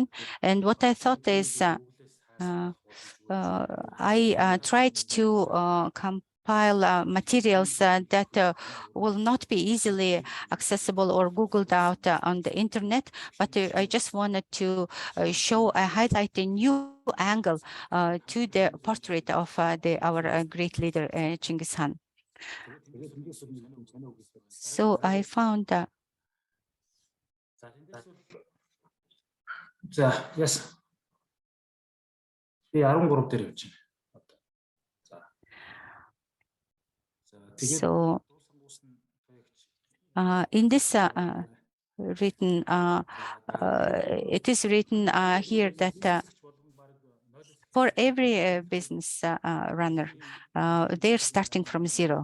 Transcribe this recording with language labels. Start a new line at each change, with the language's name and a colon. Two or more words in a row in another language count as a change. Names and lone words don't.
English: And what I thought is I tried to compile materials that will not be easily accessible or Googled out on the internet, but I just wanted to highlight a new angle to the portrait of our great leader, Genghis Khan. So I found
Mongolian: yes. 13 дээр явж байна.
English: So in this written, it is written here that for every business runner, they're starting from zero.